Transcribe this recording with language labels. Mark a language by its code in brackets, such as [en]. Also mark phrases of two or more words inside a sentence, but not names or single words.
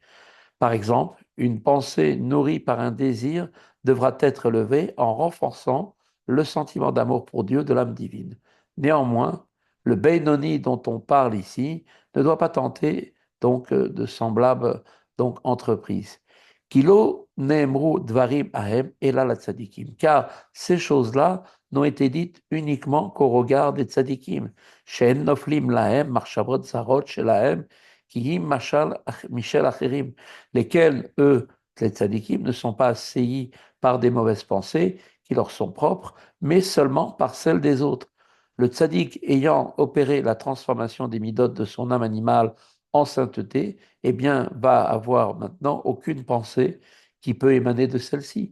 [fr] Par exemple, une pensée nourrie par un désir devra être élevée en renforçant le sentiment d'amour pour Dieu de l'âme divine. Néanmoins, le Benoni dont on parle ici ne doit pas tenter donc de semblables entreprises. [he] כי לא נאמרו דברים אלו אלא לצדיקים, [fr] car ces choses-là n'ont été dites uniquement qu'au regard des tzadikim. [he] שאין נופלים להם מחשבות זרות שלהם כי אם משל אחרים, [fr] lesquels, eux, les tzadikim, ne sont pas assaillis par des mauvaises pensées qui leur sont propres, mais seulement par celles des autres. Le tzaddik ayant opéré la transformation des midotes de son âme animale en sainteté, eh bien, va avoir maintenant aucune pensée qui peut émaner de celle-ci.